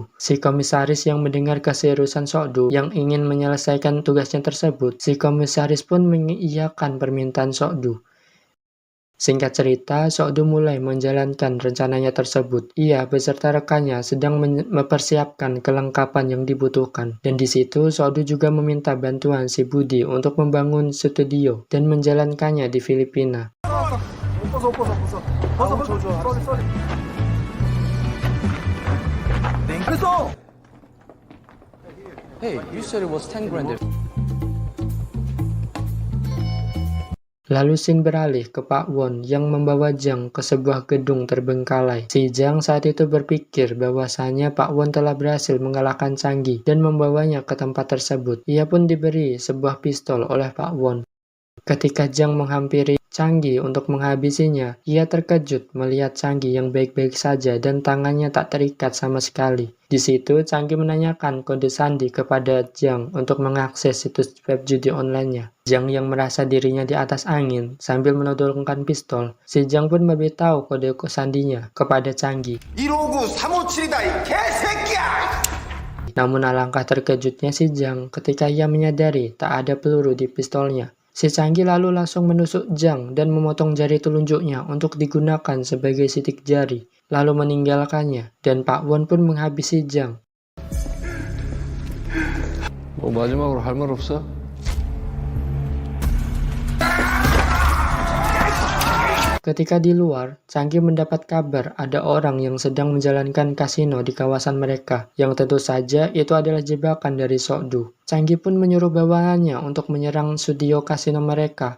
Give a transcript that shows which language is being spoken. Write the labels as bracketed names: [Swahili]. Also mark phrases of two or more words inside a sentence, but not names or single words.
[Indonesian] Si komisaris yang mendengar keseriusan Sok-du yang ingin menyelesaikan tugasnya tersebut, si komisaris pun mengiyakan permintaan Sok-du. Singkat cerita, Sokdu mulai menjalankan rencananya tersebut. Ia beserta rekannya sedang mempersiapkan kelengkapan yang dibutuhkan. Dan di situ, Sokdu juga meminta bantuan si Budi untuk membangun studio dan menjalankannya di Filipina. [English] Hey, you said it was 10 grand. [Indonesian] Lalu scene beralih ke Pak Won yang membawa Jang ke sebuah gedung terbengkalai. Si Jang saat itu berpikir bahwasanya Pak Won telah berhasil mengalahkan Changgi dan membawanya ke tempat tersebut. Ia pun diberi sebuah pistol oleh Pak Won. Ketika Jang menghampiri Changgi untuk menghabisinya, ia terkejut melihat Changgi yang baik-baik saja dan tangannya tak terikat sama sekali. Di situ, Changgi menanyakan kode sandi kepada Jang untuk mengakses situs web judi online-nya. Jang yang merasa dirinya di atas angin sambil menodongkan pistol, si Jang pun memberitahu kode sandinya kepada Changgi. [Korean] 159-357이다 이 개새끼야! [Indonesian] Namun alangkah terkejutnya si Jang ketika ia menyadari tak ada peluru di pistolnya. Si Changgi lalu langsung menusuk Jang dan memotong jari telunjuknya untuk digunakan sebagai sidik jari, lalu meninggalkannya, dan Pak Won pun menghabisi Jang. [Korean] 뭐 마지막으로 할 말 없어? [Indonesian] Ketika di luar, Changgi mendapat kabar ada orang yang sedang menjalankan kasino di kawasan mereka, yang tentu saja itu adalah jebakan dari Sokdu. Changgi pun menyuruh bawahannya untuk menyerang studio kasino mereka.